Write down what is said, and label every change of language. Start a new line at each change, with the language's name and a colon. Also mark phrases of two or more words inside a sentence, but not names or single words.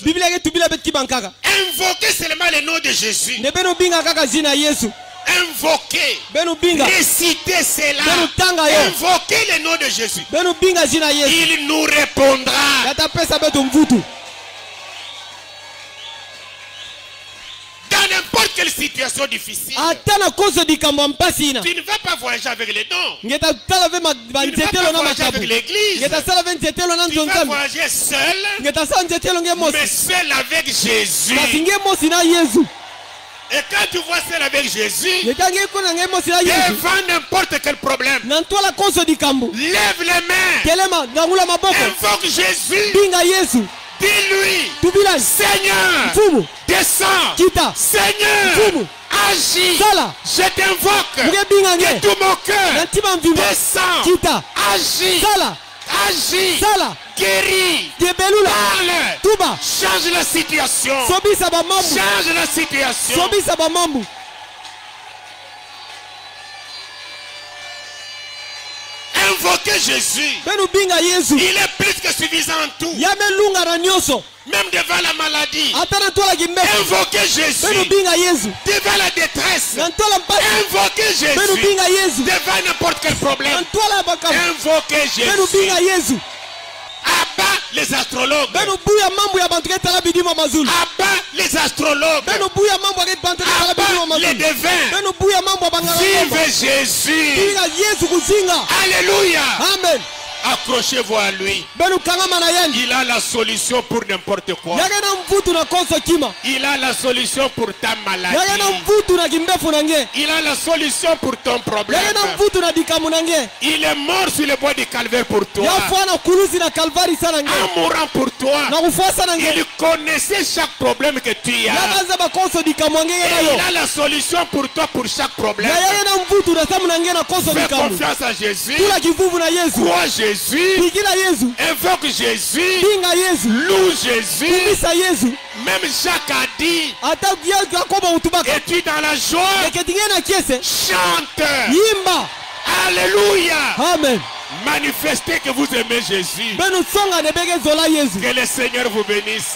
Kituba (Democratic Republic of Congo): biblia ke tubila betu kibankaka
French: Invoquez seulement le nom de Jésus.
Kituba (Democratic Republic of Congo): ne benu binga kaka zina yesu
French: Invoquez.
Kituba (Democratic Republic of Congo): benu binga
French: Récitez cela.
Kituba (Democratic Republic of Congo): benu tanga yo
French: Invoquez le nom de Jésus.
Kituba (Democratic Republic of Congo): benu binga zina yesu
French: Il nous répondra.
Kituba (Democratic Republic of Congo): yatapesa betu mvutu
French: Dans n'importe quelle situation difficile.
Kituba (Democratic Republic of Congo): ata na koso dikambo ya mpasi ina
French: Tu ne vas pas voyager avec les dons.
Kituba (Democratic Republic of Congo): ngeta tala ve
French: Tu ne vas
Kituba (Democratic Republic of Congo): banzetelo
French: pas
Kituba (Democratic Republic of Congo): na
French: voyager
Kituba (Democratic Republic of Congo): makabu
French: avec l'église.
Kituba (Democratic Republic of Congo): ngeta sala ve nzetelo na
French: Tu
Kituba (Democratic Republic of Congo): nzo
French: vas
Kituba (Democratic Republic of Congo): nzambe
French: voyager seul,
Kituba (Democratic Republic of Congo): ngeta sala nzetelo nge
French: mais
Kituba (Democratic Republic of Congo): mosi
French: seul avec Jésus.
Kituba (Democratic Republic of Congo): kasi nge mosi na yesu
French: Et quand tu vois seul avec Jésus,
Kituba (Democratic Republic of Congo): ngeta nge kona nge mosi na yesu
French: devant n'importe quel problème,
Kituba (Democratic Republic of Congo): na ntwala koso dikambo
French: lève les mains,
Kituba (Democratic Republic of Congo): telema ngangula maboko
French: invoque Jésus,
Kituba (Democratic Republic of Congo): binga yesu
French: dis-lui,
Kituba (Democratic Republic of Congo): tubilani
French: Seigneur,
Kituba (Democratic Republic of Congo): mfumu
French: descends,
Kituba (Democratic Republic of Congo): kita
French: Seigneur,
Kituba (Democratic Republic of Congo): mfumu
French: agis,
Kituba (Democratic Republic of Congo): sala
French: je t'invoque
Kituba (Democratic Republic of Congo): nge binga
French: de
Kituba (Democratic Republic of Congo): nge
French: tout mon
Kituba (Democratic Republic of Congo): na
French: cœur,
Kituba (Democratic Republic of Congo): ntima mvima
French: descends,
Kituba (Democratic Republic of Congo): kita
French: agis,
Kituba (Democratic Republic of Congo): sala
French: agis,
Kituba (Democratic Republic of Congo): sala
French: guéris,
Kituba (Democratic Republic of Congo): tebelula
French: parle,
Kituba (Democratic Republic of Congo): tuba
French: change la situation,
Kituba (Democratic Republic of Congo): sobisa bamambu
French: change la situation.
Kituba (Democratic Republic of Congo): sobisa bamambu
French: Invoquez Jésus,
Kituba (Democratic Republic of Congo): benu binga yesu
French: il est plus que suffisant en tout,
Kituba (Democratic Republic of Congo): yamelunga na nyonso
French: même devant la maladie.
Kituba (Democratic Republic of Congo): ata na ntwalaki mbefu
French: Invoquez
Kituba (Democratic Republic of Congo): benu
French: Jésus,
Kituba (Democratic Republic of Congo): binga yesu
French: devant la détresse.
Kituba (Democratic Republic of Congo): na ntwala mpasi
French: Invoquez
Kituba (Democratic Republic of Congo): benu
French: Jésus,
Kituba (Democratic Republic of Congo): binga yesu
French: devant n'importe quel
Kituba (Democratic Republic of Congo): na
French: problème.
Kituba (Democratic Republic of Congo): ntwala ya makambo
French: Invoquez
Kituba (Democratic Republic of Congo): benu
French: Jésus,
Kituba (Democratic Republic of Congo): binga yesu
French: abat les astrologues,
Kituba (Democratic Republic of Congo): benu buya mambo ya bantu ke tala bidima mazulu
French: abat les astrologues,
Kituba (Democratic Republic of Congo): benu buya mambo ya bantu ke tala bidima
French: abat les
Kituba (Democratic Republic of Congo): mazulu
French: devins.
Kituba (Democratic Republic of Congo): benu buya mambo ya banganga ngombo
French: Vive Jésus.
Kituba (Democratic Republic of Congo): binga yesu kuzinga
French: Alléluia.
Kituba (Democratic Republic of Congo): amen
French: Accrochez-vous à lui.
Kituba (Democratic Republic of Congo): benu kangama na yangi
French: Il a la solution pour n'importe quoi.
Kituba (Democratic Republic of Congo): yake na mvutu na koso kima
French: Il a la solution pour ta
Kituba (Democratic Republic of Congo): yake na
French: maladie.
Kituba (Democratic Republic of Congo): mvutu na kimbefu na nge
French: Il a la solution pour ton problème.
Kituba (Democratic Republic of Congo): yake na mvutu na dikamu na nge
French: Il est mort sur le bois du calvaire pour toi.
Kituba (Democratic Republic of Congo): yafua na kulusi na kalvari sana nge
French: En mourant pour toi,
Kituba (Democratic Republic of Congo): na kufua sana nge
French: il connaissait chaque problème que tu as.
Kituba (Democratic Republic of Congo): yakaza bakoso dikamu na nge
French: Et
Kituba (Democratic Republic of Congo): na yo
French: il a la solution pour toi pour chaque problème.
Kituba (Democratic Republic of Congo): na yake na mvutu na samu na nge na koso
French: Fais
Kituba (Democratic Republic of Congo): dikamu
French: confiance à Jésus.
Kituba (Democratic Republic of Congo): tula kivuvu na yesu
French: Crois Jésus.
Kituba (Democratic Republic of Congo): pikila yesu
French: Invoque Jésus.
Kituba (Democratic Republic of Congo): pinga yesu
French: Loue Jésus.
Kituba (Democratic Republic of Congo): kumbisa yesu
French: Même Jacques a dit,
Kituba (Democratic Republic of Congo): ata yakoba utubaka
French: es-tu dans la joie?
Kituba (Democratic Republic of Congo): eketi nge na kiese
French: Chante.
Kituba (Democratic Republic of Congo): yimba
French: Alléluia.
Kituba (Democratic Republic of Congo): amen
French: Manifestez que vous aimez Jésus.
Kituba (Democratic Republic of Congo): benu songa ne beke zola yesu
French: Que le Seigneur vous bénisse.